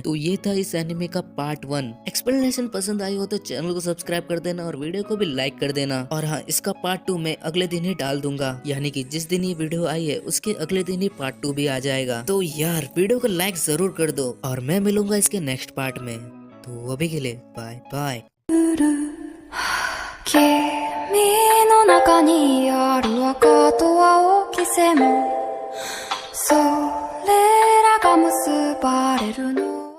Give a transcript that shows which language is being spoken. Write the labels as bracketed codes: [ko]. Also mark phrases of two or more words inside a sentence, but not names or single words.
[hi] तो ये था इस एनिमे का पार्ट 1। एक्सप्लेनेशन पसंद आई हो तो चैनल को सब्सक्राइब कर देना और वीडियो को भी लाइक कर देना। और हाँ, इसका पार्ट 2 मैं अगले दिन ही डाल दूंगा, यानी कि जिस दिन ये वीडियो आई है उसके अगले दिन ही पार्ट 2 भी आ जाएगा। तो यार वीडियो को लाइक जरूर कर दो और मैं मिलूंगा इसके [en] next part [hi] में। तो अभी के लिए [en] bye bye. [ja] 君の中にある赤と青き線もそれらが結ばれるの